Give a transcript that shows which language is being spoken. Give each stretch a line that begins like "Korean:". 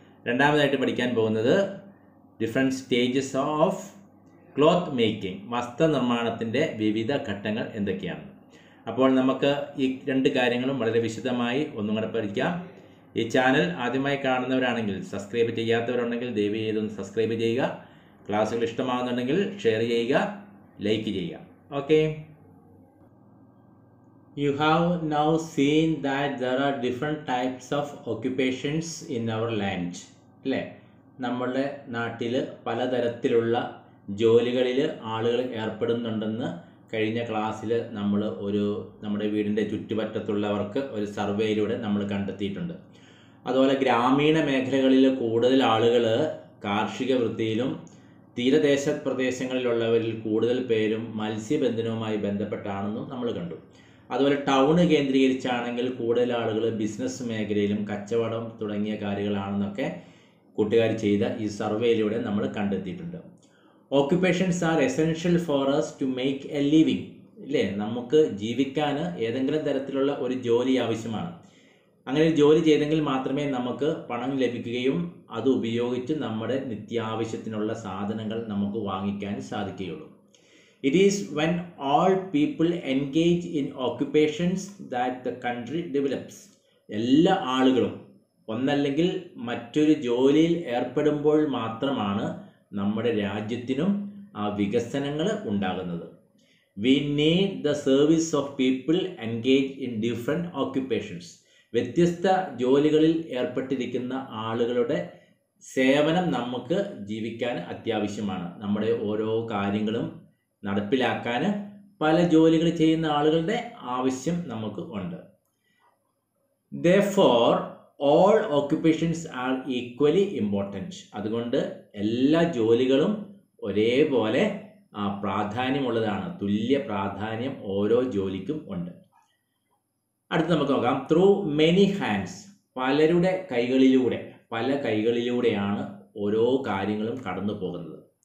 Malayalam: രണ്ടാമതായിട്ട് പഠിക്കാൻ പോകുന്നത്
English: different stages of cloth making,
Malayalam: വസ്ത്രനിർമ്മാണത്തിൻ്റെ വിവിധ ഘട്ടങ്ങൾ എന്തൊക്കെയാണ്. അപ്പോൾ നമുക്ക് ഈ രണ്ട് കാര്യങ്ങളും വളരെ വിശദമായി ഒന്നും കൂടെ പഠിക്കാം. ഈ ചാനൽ ആദ്യമായി കാണുന്നവരാണെങ്കിൽ, സബ്സ്ക്രൈബ് ചെയ്യാത്തവരുണ്ടെങ്കിൽ ദയവ് ചെയ്തൊന്ന് സബ്സ്ക്രൈബ് ചെയ്യുക. ക്ലാസ്സുകൾ ഇഷ്ടമാകുന്നുണ്ടെങ്കിൽ ഷെയർ ചെയ്യുക, ലൈക്ക് ചെയ്യുക.
English: Okay, you have now seen that there are different types of occupations in our land.
Malayalam: അല്ലേ, നമ്മളുടെ നാട്ടിൽ പലതരത്തിലുള്ള ജോലികളിൽ ആളുകൾ ഏർപ്പെടുന്നുണ്ടെന്ന് കഴിഞ്ഞ ക്ലാസ്സിൽ നമ്മൾ നമ്മുടെ വീടിൻ്റെ ചുറ്റുപറ്റത്തുള്ളവർക്ക് ഒരു സർവേയിലൂടെ നമ്മൾ കണ്ടെത്തിയിട്ടുണ്ട്. അതുപോലെ ഗ്രാമീണ മേഖലകളിൽ കൂടുതൽ ആളുകൾ കാർഷിക വൃത്തിയിലും തീരദേശ പ്രദേശങ്ങളിലുള്ളവരിൽ കൂടുതൽ പേരും മത്സ്യബന്ധനവുമായി ബന്ധപ്പെട്ടാണെന്നും നമ്മൾ കണ്ടു. അതുപോലെ ടൗണ് കേന്ദ്രീകരിച്ചാണെങ്കിൽ കൂടുതൽ ആളുകൾ ബിസിനസ് മേഖലയിലും കച്ചവടം തുടങ്ങിയ കാര്യങ്ങളാണെന്നൊക്കെ കൂട്ടുകാർ ചെയ്ത ഈ സർവേയിലൂടെ നമ്മൾ കണ്ടെത്തിയിട്ടുണ്ട്.
English: Occupations are essential for us to make a living.
Malayalam: ഇല്ലേ, നമുക്ക് ജീവിക്കാൻ ഏതെങ്കിലും തരത്തിലുള്ള ഒരു ജോലി ആവശ്യമാണ്. അങ്ങനെ ഒരു ജോലി ചെയ്തെങ്കിൽ മാത്രമേ നമുക്ക് പണം ലഭിക്കുകയും അത് ഉപയോഗിച്ച് നമ്മുടെ നിത്യാവശ്യത്തിനുള്ള സാധനങ്ങൾ നമുക്ക് വാങ്ങിക്കാൻ സാധിക്കുകയുള്ളൂ.
English: It is when all people engage in occupations that the country develops.
Malayalam: എല്ലാ ആളുകളും ഒന്നല്ലെങ്കിൽ മറ്റൊരു ജോലിയിൽ ഏർപ്പെടുമ്പോൾ മാത്രമാണ് നമ്മുടെ രാജ്യത്തിനും ആ വികസനങ്ങൾ ഉണ്ടാകുന്നത്.
English: We need the service of people engaged in different occupations.
Malayalam: വ്യത്യസ്ത ജോലികളിൽ ഏർപ്പെട്ടിരിക്കുന്ന ആളുകളുടെ സേവനം നമുക്ക് ജീവിക്കാൻ അത്യാവശ്യമാണ്. നമ്മുടെ ഓരോ കാര്യങ്ങളും നടപ്പിലാക്കാൻ പല ജോലികൾ ചെയ്യുന്ന ആളുകളുടെ ആവശ്യം നമുക്ക് ഉണ്ട്.
English: Therefore, all occupations are equally important.
Malayalam: അതുകൊണ്ട് എല്ലാ ജോലികളും ഒരേപോലെ പ്രാധാന്യമുള്ളതാണ്. തുല്യ പ്രാധാന്യം ഓരോ ജോലിക്കും ഉണ്ട്. അടുത്ത് നമുക്ക് നോക്കാം.
English: through many hands,
Malayalam: പലരുടെ കൈകളിലൂടെ, പല കൈകളിലൂടെയാണ് ഓരോ കാര്യങ്ങളും കടന്നു പോകുന്നത്.